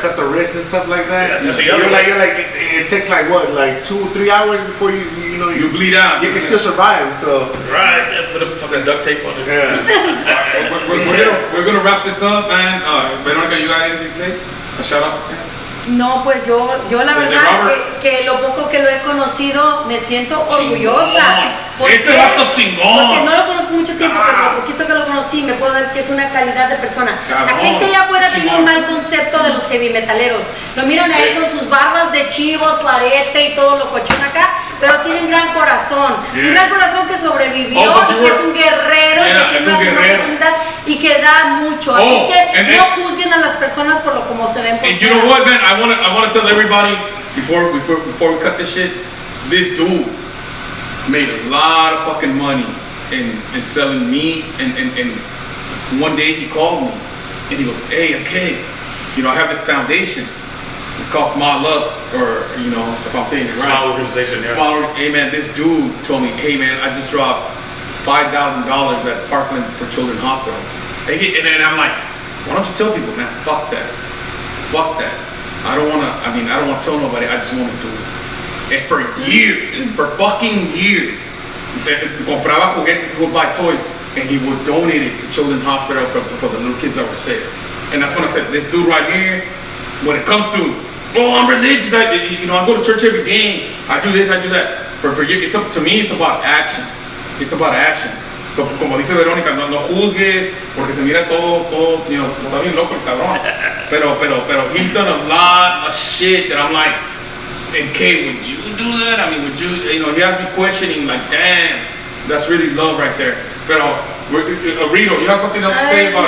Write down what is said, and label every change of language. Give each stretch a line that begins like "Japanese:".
English: cut the wrist and stuff like that. Yeah, you're like it takes like what, like 2-3 hours before you bleed out. You can still survive. So right, yeah, put a fucking duct tape on it. Yeah. we're gonna wrap this up, man. Veronica, you got anything to say? A shout out to Sam.
Spanish: No, pues yo la verdad que lo poco que lo he conocido me siento orgullosa. Este vato es chingón. Porque no lo conozco mucho tiempo, pero lo poquito que lo conocí me puedo ver que es una calidad de persona. La gente allá afuera tiene un mal concepto de los heavy metaleros. Lo miran a él con sus barbas de chivo, su arete y todo lo cochón acá, pero tiene un gran corazón. Un gran corazón que sobrevivió, que es un guerrero, que tiene una oportunidad y que da mucho. Así que no juzguen a las personas por lo como se ven por
English: And you know what, man? I wanna tell everybody before we cut this shit, this dude made a lot of fucking money in selling meat, and one day he called me and he goes, hey, okay, you know, I have this foundation. It's called Small Up, or you know, if I'm saying it right. Small organization, yeah. Small. Hey man, this dude told me, hey man, I just dropped $5,000 at Parkland for Children Hospital. And then I'm like, why don't you tell people, man? Fuck that. Fuck that. I don't wanna tell nobody, I just wanna do it. And for years, for fucking years,
Spanish: compraba juguetes,
English: he would buy toys, and he would donate it to Children's Hospital for the little kids that were sick. And that's when I said, this dude right here, when it comes to, oh, I'm religious, I go to church every day, I do this, I do that. For years, to me, it's about action. It's about action.
Spanish: So, como dice Verónica, no juzgues, porque se mira todo,
English: you know,
Spanish: está bien loco el cabrón.
English: Pero he's done a lot of shit that I'm like, and Kay, would you do that? I mean, would you know, he has me questioning, like, damn, that's really love right there. Pero, Rito, you have something else to say about